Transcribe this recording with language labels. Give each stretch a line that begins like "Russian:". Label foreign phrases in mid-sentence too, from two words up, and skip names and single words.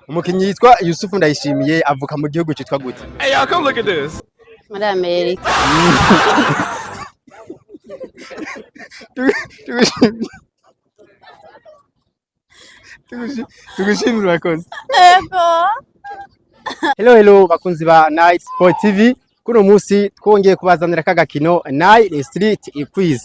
Rundi: Umukinyi yitwa Youssuf Ndayishimiye avuka mu gihugu cyitwa gute?
English: Hey, y'all come look at this.
Rundi: Muri Amerika. Tugushimira urakoze. Ego. Hello bakunzi ba Nil Street TV. Kuno musi twongeye kubazanira kagakino Nil Street Quiz.